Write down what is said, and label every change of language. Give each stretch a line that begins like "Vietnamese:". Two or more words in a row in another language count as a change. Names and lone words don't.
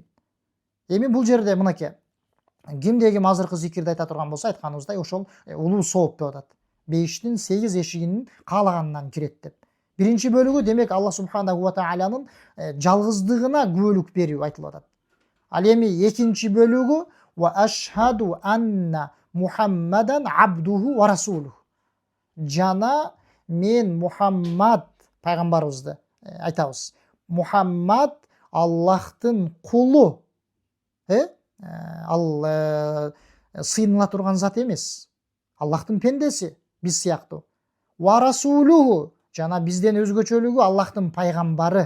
Kyrgyz: Эми бул жерде мынакей, кимде ким азыркы зикирди айта турган болсо, айтканыбыздай ошол улуу сооп деп атат. Бейиштин 8 эшигинин каалаганынан кирет деп. Биринчи бөлүгү демек Аллах субханаху ва таалянын жалгыздыгына күбөлүк берүү айтылып атат. Ал эми экинчи бөлүгү
Arabic: وأشهد أن محمدا عبده ورسوله.
Kyrgyz: Жана мен Мухаммад пайгамбарыбызды айтабыз. Мухаммад Аллахтын кулу. Ал сыйыныла турган зат эмес. Аллахтын пендеси, биз сыяктуу.
Arabic: ورسوله,
Kyrgyz: жана бизден өзгөчөлүгү Аллахтын пайгамбары.